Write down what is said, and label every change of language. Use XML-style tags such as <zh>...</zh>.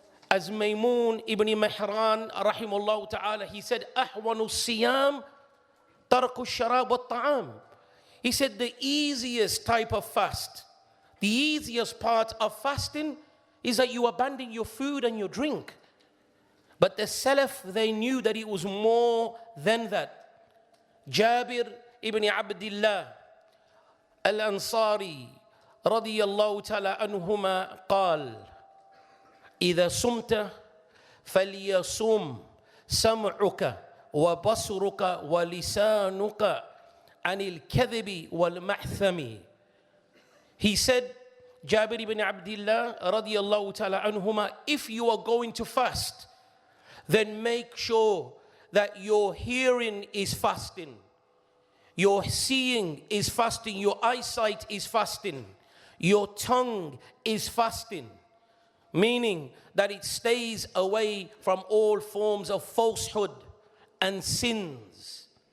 <en>As Maymun ibn Mihran rahimahullah ta'ala, he said,</en> <ar>ahwanu siyam tarku sharab wa ta'am.</ar> <en>He said the easiest type of fast, the easiest part of fasting is that you abandon your food and your drink. But the Salaf, they knew that it was more than that.</en> <ar>Jabir ibn Abdullah al-Ansari radiyallahu ta'ala anhuma قال إذا صمت فليصم سمعك وبصرك ولسانك عن الكذب والمحثم.</ar> <en>He said, Jabir ibn Abdullah radiyallahu ta'ala anhuma, if you are going to fast, then make sure that your hearing is fasting, your seeing is fasting, your eyesight is fasting, your tongue is fasting, meaning that it stays away from all forms of falsehood and sins.</en>